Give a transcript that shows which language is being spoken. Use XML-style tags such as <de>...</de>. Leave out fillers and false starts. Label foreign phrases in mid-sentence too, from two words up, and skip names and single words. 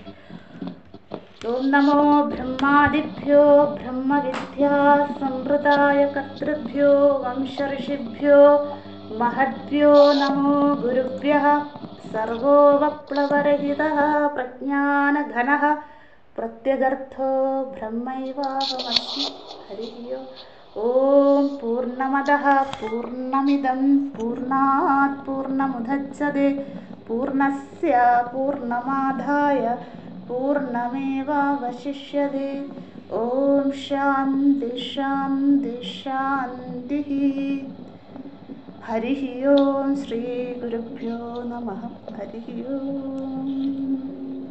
<sa>ഓം നമോ ബ്രഹ്മാദിഭ്യോ ബ്രഹ്മവിദ്യാ സംവൃതായ കർത്തൃഭ്യോ വംശഋഷിഭ്യോ മഹദ്ഭ്യോ നമോ ഗുരുഭ്യഃ. സർവോപപ്ലവരഹിതഃ പ്രജ്ഞാനഘനഃ പ്രത്യഗർത്ഥോ ബ്രഹ്മൈവാഹമസ്മി. ഹരി ഓം. പൂർണ്ണമദഃ പൂർണ്ണമിദം പൂർണ്ണാത് പൂർണ്ണമുദച്യത്തെ പൂർണ്ണസ്യ പൂർണ്ണമാദായ പൂർണ്ണമേവാവശിഷ്യത്തെ. ഓം ശാന്തി ശാന്തി ശാന്തി. ഹരി ഓം. ശ്രീ ഗുരുഭ്യോ നമഃ. ഹരി ഓം.</sa>